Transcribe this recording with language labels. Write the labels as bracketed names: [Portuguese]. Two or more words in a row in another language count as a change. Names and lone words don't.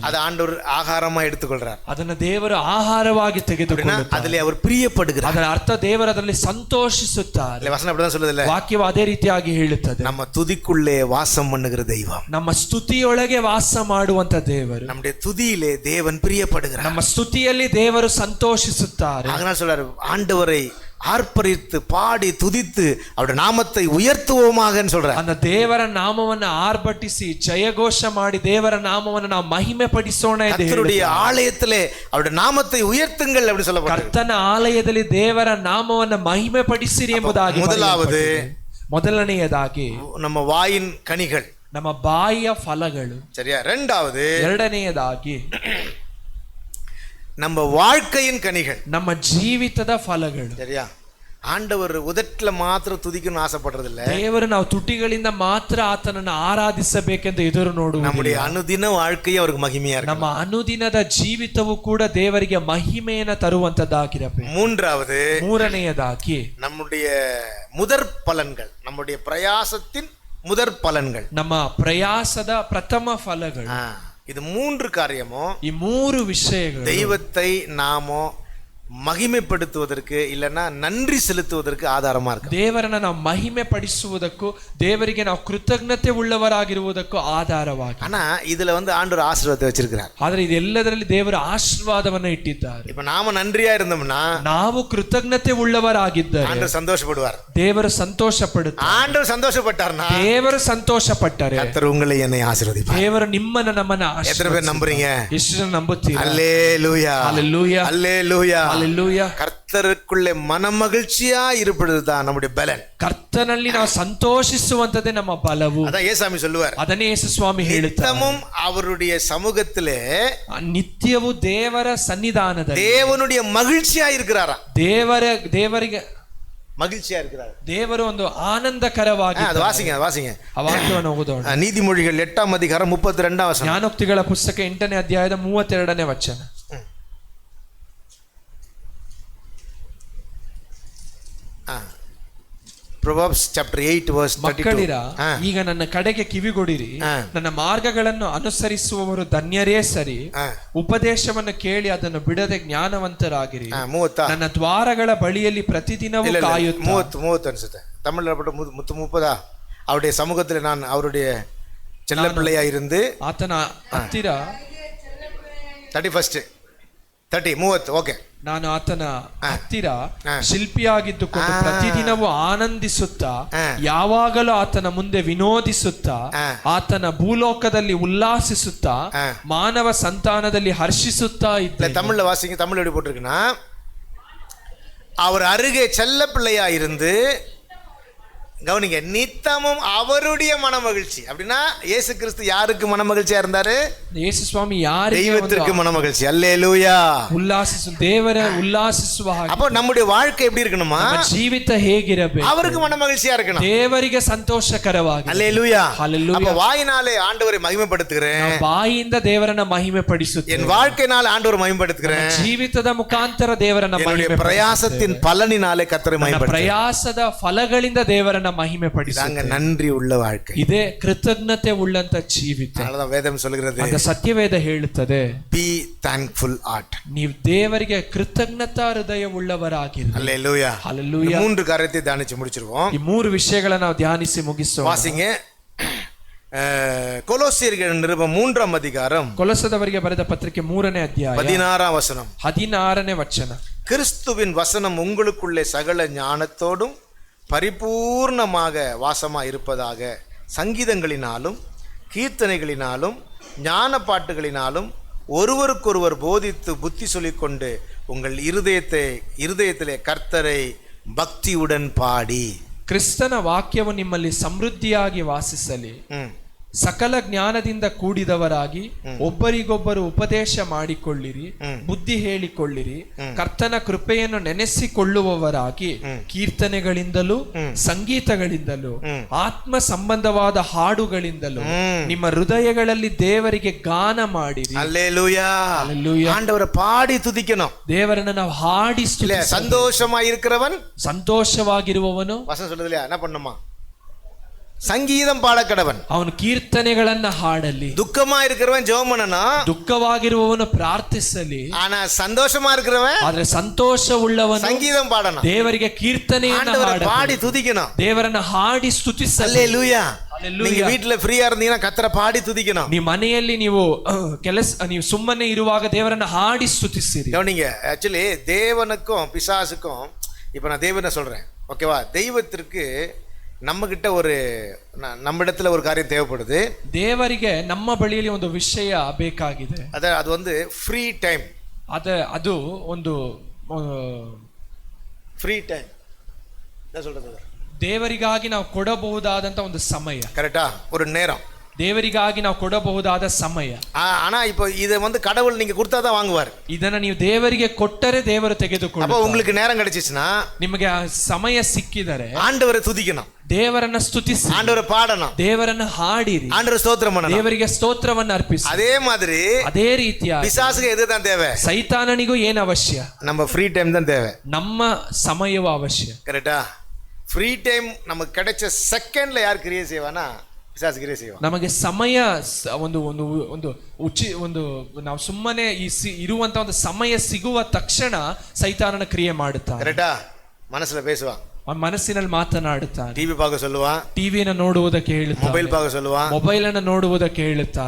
[Tamil] அது ஆண்டவர் ஆகாரமா எடுத்துக்கொள்றார். [Kannada] ಅದನ್ನ ದೇವರು ಆಹಾರವಾಗಿ ತೆಗೆದುಕೊಳ್ಳುತ್ತಾರೆ. [Tamil] அதிலே அவர் பிரியப்படுகிறார். [Kannada] ಅದರ ಅರ್ಥ ದೇವರು ಅದರಲ್ಲಿ ಸಂತೋಷಿಸುತ್ತಾರೆ. [Tamil] வசனம் அப்படிதான் சொல்லுது இல்ல? [Kannada] ವಾಕ್ಯವು ಅದೇ ರೀತಿಯಾಗಿ ಹೇಳುತ್ತದೆ. [Tamil] நம்ம துதிக்குள்ளே வாசம் பண்ணுகிற தெய்வம், [Kannada] ನಮ್ಮ ಸ್ತುತಿಯೊಳಗೆ ವಾಸ ಮಾಡುವಂತ ದೇವರು, [Tamil] நம்முடைய துதியிலே தேவன் பிரியப்படுகிறார். [Kannada] ನಮ್ಮ ಸ್ತುತಿಯಲ್ಲಿ ದೇವರು ಸಂತೋಷಿಸುತ್ತಾರೆ. [Tamil] அதனால சொல்றாரு, ஆண்டவரை ஆர்ப்பரித்து பாடி துதித்து அவருடைய நாமத்தை உயர்த்துவோமாக சொல்றார். [Kannada] அந்த ದೇವರ ನಾಮವನ್ನು ಆರ್ಭಟಿಸಿ ಜಯಘೋಷ ಮಾಡಿ ದೇವರ ನಾಮವನ್ನು ನಾವು ಮಹಿಮೆ ಪಡಿಸೋಣ ಎಂದು [Tamil] கர்த்தருடைய ஆலயத்திலே அவருடைய நாமத்தை உயர்த்துங்கள் அப்படி சொல்லப்படுகிறது. [Kannada] ಕರ್ತನ ಆಲಯದಲ್ಲಿ ದೇವರ ನಾಮವನ್ನು ಮಹಿಮೆ ಪಡಿಸಿರಿ ಎಂಬುದಾಗಿ. [Tamil] முதலாவது, [Kannada] ಮೊದಲನೆಯದಾಗಿ [Tamil] நம்ம வாயின் கனிகள், [Kannada] ನಮ್ಮ ಬಾಯಿಯ ಫಲಗಳು. [Tamil] சரியா? இரண்டாவது, [Kannada] ಎರಡನೆಯದಾಗಿ [Tamil] நம்ம வாழ்க்கையின் கனிகள், [Kannada] ನಮ್ಮ ಜೀವಿತದ ಫಲಗಳು. [Tamil] சரியா? ஆண்டவர் உதட்டில் மாத்திரம் துதிக்கணும்னு ஆசைப்படுறது இல்ல. [Kannada] ದೇವರು ನಾವು ತುಟಿಗಳಿಂದ ಮಾತ್ರ ಆತನನ್ನು ಆರಾಧಿಸಬೇಕೆಂದು ಎದುರು ನೋಡುವುದು. [Tamil] நம்முடைய அனுதின வாழ்க்கையே அவருக்கு மகிமையா இருக்கு. [Kannada] ನಮ್ಮ ಅನುದಿನದ ಜೀವಿತವು ಕೂಡ ದೇವರಿಗೆ ಮಹಿಮೆಯನ್ನು ತರುವಂತದ್ದಾಗಿರಬೇಕು. ಮೂರನೆಯದಾಗಿ [Tamil] நம்முடைய முதற் பலன்கள், நம்முடைய பிரயாசத்தின் முதற் பலன்கள், [Kannada] ನಮ್ಮ ಪ್ರಯಾಸದ ಪ್ರಥಮ ಫಲಗಳು. [Tamil] இது 3 காரியமும், [Kannada] ಈ 3 ವಿಷಯಗಳು [Tamil] தெய்வத்தை நாமோ மகிமைப்படுத்துவதற்கு இல்லைன்னா நன்றி செலுத்துவதற்கு ஆதாரமா இருக்கு. [Kannada] ದೇವರನ್ನ ನಾವು ಮಹಿಮೆ ಪಡಿಸುವುದಕ್ಕೂ ದೇವರಿಗೆ ನಾವು ಕೃತಜ್ಞತೆ ಉಳ್ಳವರಾಗಿರುವುದಕ್ಕೂ ಆಧಾರವಾಗಿ. [Tamil] ஆனா இதுல ஆண்டவர் ஆசீர்வாதத்தை வச்சிருக்கிறார். [Kannada] ಆದ್ರೆ ಇದೆಲ್ಲದರಲ್ಲಿ ದೇವರ ಆಶೀರ್ವಾದವನ್ನು ಇಟ್ಟಿದ್ದಾರೆ. [Tamil] இப்ப நாம நன்றியா இருந்தோம்னா, [Kannada] ನಾವು ಕೃತಜ್ಞತೆ ಉಳ್ಳವರಾಗಿದ್ದರೆ [Tamil] ஆண்டவர் சந்தோஷப்படுவார். [Kannada] ದೇವರು ಸಂತೋಷ ಪಡುತ್ತಾರೆ. [Tamil] ஆண்டவர் சந்தோஷப்பட்டார்னா [Kannada] ದೇವರು ಸಂತೋಷ ಪಟ್ಟರೆ [Tamil] கர்த்தர் உங்களை என்னை ஆசீர்வதிப்பார். [Kannada] ದೇವರು ನಿಮ್ಮನ್ನ ನಮ್ಮನ್ನ [Tamil] எத்தனை பேர் நம்புறீங்க? [Kannada] ಎಷ್ಟು ಜನ ನಂಬುತ್ತೀರಾ? [Tamil] அல்லேலூயா, அல்லேலூயா, அல்லேலூயா, அல்லேலூயா. கர்த்தருக்குள்ளே மனமகிழ்ச்சியா இருப்பதுதான் நம்முடைய பலன். [Kannada] ಕರ್ತನಲ್ಲಿ ನಾವು ಸಂತೋಷಿಸುವಂತದೇ ನಮ್ಮ ಬಲವು. [Tamil] அதான் ஏசாமி சொல்லுவார். [Kannada] ಅದನ್ನೇ ಯೇಸು ಸ್ವಾಮಿ ಹೇಳುತ್ತಾರೆ. [Tamil] நித்தமும் அவருடைய சமூகத்திலே [Kannada] ನಿತ್ಯವೂ ದೇವರ ಸನ್ನಿಧಾನದಲ್ಲಿ [Tamil] தேவனுடைய மகிழ்ச்சியா இருக்கிறாரா? [Kannada] ದೇವರಿಗೆ [Tamil] மகிழ்ச்சியா இருக்கிறார். [Kannada] ದೇವರು ಒಂದು ಆನಂದಕರವಾಗಿ. [Tamil] அது வாசிங்க [Kannada] ಆ ವಾಕ್ಯವನ್ನು ಓದೋಣ. [Tamil] நீதிமொழிகள் 8th அதிகாரம் 32வது வசனம். [Kannada] ಜ್ಞಾನೋಕ್ತಿಗಳ ಪುಸ್ತಕ 8ನೇ ಅಧ್ಯಾಯದ 32ನೇ ವಚನ. [English] Proverbs chapter 8 verse 32. [Kannada] ಮಕ್ಕಳಿರ, ಈಗ ನನ್ನ ಕಡೆಗೆ ಕಿವಿಗೊಡಿರಿ, ನನ್ನ ಮಾರ್ಗಗಳನ್ನು ಅನುಸರಿಸುವವರು ಧನ್ಯರೇ ಸರಿ. ಉಪದೇಶವನ್ನು ಕೇಳಿ ಅದನ್ನು ಬಿಡದೆ ಜ್ಞಾನವಂತರಾಗಿರಿ. ನನ್ನ ದ್ವಾರಗಳ ಬಳಿಯಲ್ಲಿ ಪ್ರತಿದಿನವೂ ಕಾಯುತ್ತಾ. [Tamil] 30 ಅನ್ಸುತ್ತೆ தமிழ்ல 30 அவருடைய சமூகத்தில் நான் அவருடைய செல்ல பிள்ளையா இருந்து [Kannada] ಆತನ ಹತ್ತಿರ 30 ಓಕೆ. ನಾನು ಆತನ ಹತ್ತಿರ ಶಿಲ್ಪಿಯಾಗಿದ್ದುಕೊಂಡು ಪ್ರತಿದಿನವೂ ಆನಂದಿಸುತ್ತಾ, ಯಾವಾಗಲೂ ಆತನ ಮುಂದೆ ವಿನೋದಿಸುತ್ತಾ, ಆತನ ಭೂಲೋಕದಲ್ಲಿ ಉಲ್ಲಾಸಿಸುತ್ತಾ, ಮಾನವ ಸಂತಾನದಲ್ಲಿ ಹರ್ಷಿಸುತ್ತಾ ಇದ್ದ. [Tamil] தமிழ்ல வாசிங்க. தமிழ் எப்படி போட்டிருக்குன்னா, அவர் அருகே செல்ல பிள்ளையா இருந்து, கவனிங்க, நித்தமும் அவருடைய மனமகிழ்ச்சி. அப்படின்னா இயேசு கிறிஸ்து யாருக்கு மனமகிழ்ச்சியா இருந்தாரு? [Kannada] ಯೇಸು ಸ್ವಾಮಿ ಯಾರಿಗೆ? [Tamil] தெய்வத்திற்கு மனமகிழ்ச்சி. அல்லேலூயா. [Kannada] ಉಲ್ಲಾಸಿಸು, ದೇವರ ಉಲ್ಲಾಸಿಸುವ ಹಾಗೆ. [Tamil] அப்போ நம்முடைய வாழ்க்கை எப்படி இருக்கணுமா? [Kannada] ಜೀವಿತ ಹೇಗಿರಬೇಕು? [Tamil] அவருக்கு மனமகிழ்ச்சியா இருக்கணும். [Kannada] ದೇವರಿಗೆ ಸಂತೋಷಕರವಾಗಿ. [Tamil] அல்லேலூயா. ஹல்லேலூயா. அப்ப வாயினாலே ஆண்டவரை மகிமைப்படுத்துகிறேன். [Kannada] ಬಾಯಿಯಿಂದ ದೇವರನ್ನ ಮಹಿಮೆ ಪಡಿಸುತ್ತೇನೆ. [Tamil] என் வாழ்க்கையினால் ஆண்டவரை மகிமைப்படுத்துகிறேன். [Kannada] ಜೀವಿತದ ಮುಖಾಂತರ ದೇವರನ್ನ ಮಹಿಮೆ ಪಡಿಸುತ್ತೇನೆ. [Tamil] பிரயாசத்தின் பலனினாலே கர்த்தரை மகிமைப்படுத்துகிறேன். [Kannada] ಪ್ರಯಾಸದ ಫಲಗಳಿಂದ ದೇವರನ್ನ ಮಹಿಮೆ ಪಡಿಸುತ್ತೇನೆ. [Tamil] நன்றி உள்ள வாழ்க்கை. [Kannada] ಇದೇ ಕೃತಜ್ಞತೆ ಉಳ್ಳಂತ ಜೀವಿತ. [Tamil] அதனால வேதம் சொல்கிறது, [Kannada] ಅಂತ ಸತ್ಯವೇದ ಹೇಳುತ್ತದೆ, [English] be thankful heart. [Kannada] ನೀವು ದೇವರಿಗೆ ಕೃತಜ್ಞತಾ ಹೃದಯ ಉಳ್ಳವರಾಗಿರಿ. [Tamil] அல்லேலூயா. ஹல்லேலூயா. 3 காரியத்தை தியானிச்சு முடிச்சிருவோம். [Kannada] ಈ 3 ವಿಷಯಗಳನ್ನು ನಾವು ಧ್ಯಾನಿಸಿ ಮುಗಿಸೋಣ. [Tamil] வாசிங்க. கொலோசியர்கள் நிருபம் 3th அதிகாரம் [Kannada] ಕೊಲೊಸದವರಿಗೆ ಬರೆದ ಪತ್ರಿಕೆ 3ನೇ ಅಧ್ಯಾಯ [Tamil] 16th வசனம். [Kannada] 16ನೇ ವಚನ. [Tamil] கிறிஸ்துவின் வசனம் உங்களுக்குள்ளே சகல ஞானத்தோடும் பரிபூர்ணமாக வாசமா இருப்பதாக சங்கீதங்களினாலும் கீர்த்தனைகளினாலும் ஞான பாட்டுகளினாலும் ஒருவருக்கொருவர் போதித்து புத்தி சொல்லிக்கொண்டு உங்கள் இருதயத்திலே கர்த்தரை பக்தியுடன் பாடி. [Kannada] ಕ್ರಿಸ್ತನ ವಾಕ್ಯವು ನಿಮ್ಮಲ್ಲಿ ಸಮೃದ್ಧಿಯಾಗಿ ವಾಸಿಸಲಿ. ಸಕಲ ಜ್ಞಾನದಿಂದ ಕೂಡಿದವರಾಗಿ ಒಬ್ಬರಿಗೊಬ್ಬರು ಉಪದೇಶ ಮಾಡಿಕೊಳ್ಳಿರಿ, ಬುದ್ಧಿ ಹೇಳಿಕೊಳ್ಳಿರಿ, ಕರ್ತನ ಕೃಪೆಯನ್ನು ನೆನೆಸಿಕೊಳ್ಳುವವರಾಗಿ ಕೀರ್ತನೆಗಳಿಂದಲೂ ಸಂಗೀತಗಳಿಂದಲೂ ಆತ್ಮ ಸಂಬಂಧವಾದ ಹಾಡುಗಳಿಂದಲೂ ನಿಮ್ಮ ಹೃದಯಗಳಲ್ಲಿ ದೇವರಿಗೆ ಗಾನ ಮಾಡಿರಿ. [Tamil] அல்லேலூயா. ஆண்டவரை பாடி துதிக்கணும். [Kannada] ದೇವರನ್ನು ನಾವು ಹಾಡಿ ಸ್ತುತಿಸಬೇಕು. [Tamil] சந்தோஷமாயிருக்கிறவன், [Kannada] ಸಂತೋಷವಾಗಿರುವವನು [Tamil] வசனம் சொல்லுது இல்லையா, என்ன பண்ணுமா? சங்கீதம் பாடக்கடவன், [Kannada] ಅವನು ಕೀರ್ತನೆಗಳನ್ನ ಹಾಡಲಿ. [Tamil] துக்கமா இருக்கிறவன் ஜெபம் பண்ணணும், [Kannada] ದುಃಖವಾಗಿರುವವನು ಪ್ರಾರ್ಥಿಸಲಿ. [Tamil] ஆனா சந்தோஷமா இருக்கிறவன் [Kannada] ಆದ್ರೆ ಸಂತೋಷವುಳ್ಳವನು [Tamil] சங்கீதம் பாடணும். [Kannada] ದೇವರಿಗೆ ಕೀರ್ತನೆಯನ್ನು [Tamil] பாடி துதிக்கணும். [Kannada] ದೇವರನ್ನ ಹಾಡಿ ಸ್ತುತಿಸಲಿ. [Tamil] அல்லேலூயா. நீங்க வீட்ல ஃப்ரீயா இருந்தீங்கன்னா கர்த்தரை பாடி துதிக்கணும். [Kannada] ನಿಮ್ಮ ಮನೆಯಲ್ಲಿ ನೀವು ಸುಮ್ಮನೆ ಇರುವಾಗ ದೇವರನ್ನ ಹಾಡಿ ಸ್ತುತಿಸಿರಿ. [Tamil] கவனிங்க, ஆக்சுவலி தேவனுக்கும் பிசாசுக்கும், இப்ப நான் தேவனை சொல்றேன், ஓகேவா? தெய்வத்திற்கு நம்ம கிட்ட நம்ம இடத்துல ஒரு காரியம் தேவைப்படுது. [Kannada] ದೇವರಿಗೆ ನಮ್ಮ ಬಳಿಯಲ್ಲಿ ಒಂದು ವಿಷಯ ಬೇಕಾಗಿದೆ. [English] அது free time. [Kannada] ಅದು ಒಂದು [English] free time [Tamil] என்ன சொல்றது? [Kannada] ದೇವರಿಗಾಗಿ ನಾವು ಕೊಡಬಹುದಾದಂತ ಒಂದು ಸಮಯ. ಕರೆಕ್ಟಾ? [Tamil] ஒரு நேரம். [Kannada] ದೇವರಿಗಾಗಿ ನಾವು ಕೊಡಬಹುದಾದ ಸಮಯ. [Tamil] ஆனா இப்போ இதை கடவுள் நீங்க கொடுத்தாதான் வாங்குவார். [Kannada] ಇದನ್ನ ನೀವು ದೇವರಿಗೆ ಕೊಟ್ಟರೆ ದೇವರು ತೆಗೆದುಕೊಳ್ಳುತ್ತಾರೆ. [Tamil] அப்ப உங்களுக்கு நேரம் கிடைச்சிச்சுனா, [Kannada] ನಿಮಗೆ ಸಮಯ ಸಿಕ್ಕಿದರೆ [Tamil] ஆண்டவரை துதிக்கணும், [Kannada] ದೇವರನ್ನ ಸ್ತುತಿಸಿ, [Tamil] ஆண்டவரை பாடணும், [Kannada] ದೇವರನ್ನ ಹಾಡಿರಿ, [Tamil] ஆண்டவரை ஸ்தோத்திரம் பண்ணணும், [Kannada] ದೇವರಿಗೆ ಸ್ತೋತ್ರವನ್ನು ಅರ್ಪಿಸಿ. [Tamil] அதே மாதிரி [Kannada] ಅದೇ ರೀತಿಯಾಗಿ [Tamil] பிசாசுக்கு எதுதான் தேவை? [Kannada] ಸೈತಾನನಿಗೂ ಏನು ಅವಶ್ಯ? [Tamil] நம்ம [English] free time [Tamil] தான் தேவை. [Kannada] ನಮ್ಮ ಸಮಯವೂ ಅವಶ್ಯ. [Tamil] கரெக்டா? [English] free time [Tamil] நமக்கு கிடைச்ச செகண்ட்ல யார் கிரியை செய்வானா? பிசாசு கிரியை செய்வான். [Kannada] ನಮಗೆ ಸಮಯ ಒಂದು ಒಂದು ಒಂದು ಒಂದು ನಾವು ಸುಮ್ಮನೆ ಇರುವಂತ ಒಂದು ಸಮಯ ಸಿಗುವ ತಕ್ಷಣ ಸೈತಾನನ ಕ್ರಿಯೆ ಮಾಡುತ್ತಾನೆ. [Tamil] ಕರೆಕ್ಟಾ? ಮನಸ್ಸಲ್ಲಿ பேசுவான், [Kannada] ಅವನ ಮನಸ್ಸಿನಲ್ಲಿ ಮಾತನಾಡುತ್ತಾನೆ. [Tamil] ಟಿವಿ பார்க்க சொல்லுவான், [Kannada] ಟಿವಿನ ನೋಡುವುದಕ್ಕೆ ಹೇಳುತ್ತಾನೆ, [Tamil] ಮೊಬೈಲ್ பார்க்க சொல்லுவான், [Kannada] ಮೊಬೈಲ್ ಅನ್ನು ನೋಡುವುದಕ್ಕೆ ಹೇಳುತ್ತಾನೆ.